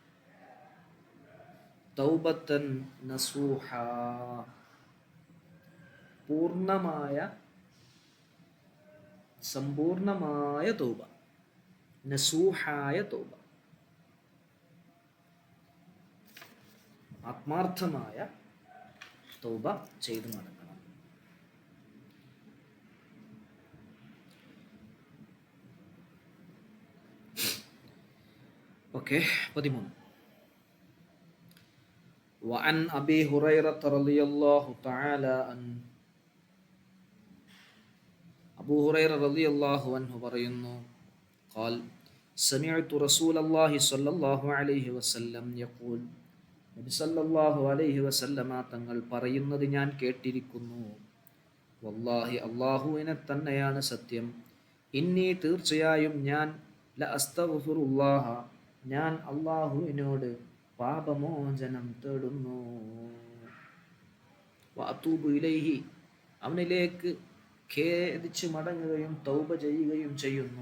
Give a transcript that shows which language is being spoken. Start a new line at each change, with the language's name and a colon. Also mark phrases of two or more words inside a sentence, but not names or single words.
Arabic: توبة نصوحا,
Malayalam: പൂർണ്ണമായ സമ്പൂർണമായ തൗബ, നസൂഹായ തൗബ, ആത്മാർത്ഥമായ തൗബ ചെയ്ത് മടങ്ങണം. ഓക്കെ. 13.
Arabic: وعن أبي هريرة رضي الله تعالى عنه,
Malayalam: അബൂ ഹുറൈറ
Arabic: رضي الله عنه
Malayalam: പറയുന്നു,
Arabic: قال سمعت رسول الله صلى الله عليه وسلم يقول,
Malayalam: നബി
Arabic: صلى الله عليه وسلم
Malayalam: തങ്ങൾ പറയുന്നത് ഞാൻ കേട്ടിരിക്കുന്നു, വല്ലാഹി, അല്ലാഹുവിനെ തന്നെയാണ് സത്യം, ഇന്നി, തീർച്ചയായും ഞാൻ,
Arabic: لأستغفر الله,
Malayalam: ഞാൻ അല്ലാഹുവിനോട് പാപമോചനം തേടുന്നു,
Arabic: وأتوب إليه,
Malayalam: അവനിലേക്ക് ഖേദിച്ച് മടങ്ങുകയും തൗബ ചെയ്യുകയും ചെയ്യുന്നു.